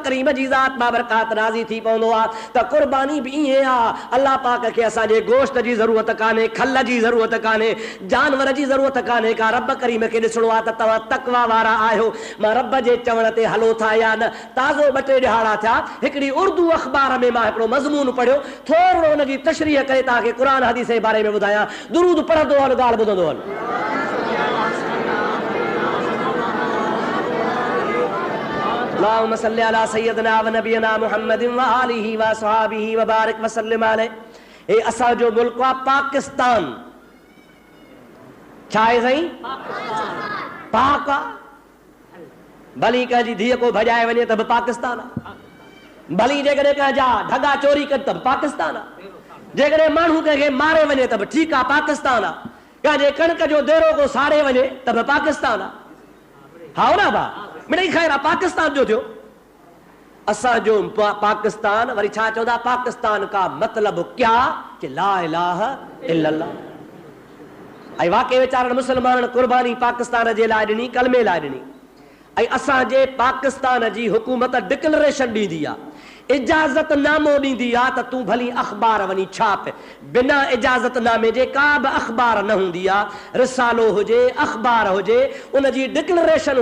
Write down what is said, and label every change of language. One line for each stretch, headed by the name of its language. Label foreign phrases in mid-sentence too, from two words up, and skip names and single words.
Sindhi: करीम जी ज़ात बाबरकात राज़ी थी पवंदो आहे त क़ुर्बानी बि ईअं आहे अलाह पाक खे असांजे गोश्त जी ज़रूरत कान्हे खल जी ज़रूरत कान्हे जानवर जी ज़रूरत कान्हे का रब करीम खे ॾिसणो आहे त तव्हां तक़वा वारा आहियो मां रब जे चवण ते हलो था या न ताज़ो 2-3 ॾिहाड़ा थिया हिकिड़ी उर्दू अख़बार में मां हिकिड़ो मज़मून पढ़ियो थोरो हुनजी तशरीह करे तव्हांखे क़ुर हदीस जे बारे में ॿुधायां दुरूद पढ़ंदो वञ ॻाल्हि ॿुधंदो वञ
Arabic: اللهم صل على سيدنا ونبينا محمد وآله وأصحابه وبارك وسلم عليه
Sindhi: हे असांजो मुल्क आहे पाकिस्तान छा आहे साईं पाक आहे भली कंहिंजी धीअ को भॼाए वञे त बि पाकिस्तान आहे भली जेकॾहिं कंहिंजा ढगा चोरी कनि त बि पाकिस्तान आहे जेकॾहिं माण्हू कंहिंखे मारे वञे त बि ठीकु आहे पाकिस्तान आहे कंहिंजे कणक जो देरो को साड़े वञे त बि पाकिस्तान आहे हा न भाउ मिड़ई ख़ैर आहे पाकिस्तान जो थियो असांजो पाकिस्तान वरी छा चवंदा
Urdu: پاکستان کا مطلب کیا
Sindhi: कि
Arabic: لا إله إلا الله
Sindhi: ऐं वाक़ई वीचारनि मुस्लमाननि क़ुर्बानी पाकिस्तान जे लाइ ॾिनी कलमे लाइ ॾिनी ऐं असांजे पाकिस्तान जी हुकूमत डिक्लेरेशन ॾींदी आहे इजाज़त नामो ॾींदी आहे त तूं भली अख़बार वञी छाप बिना इजाज़त नामे जे का बि अख़बार न हूंदी आहे रिसालो हुजे अख़बार हुजे उनजी डिक्लेरेशन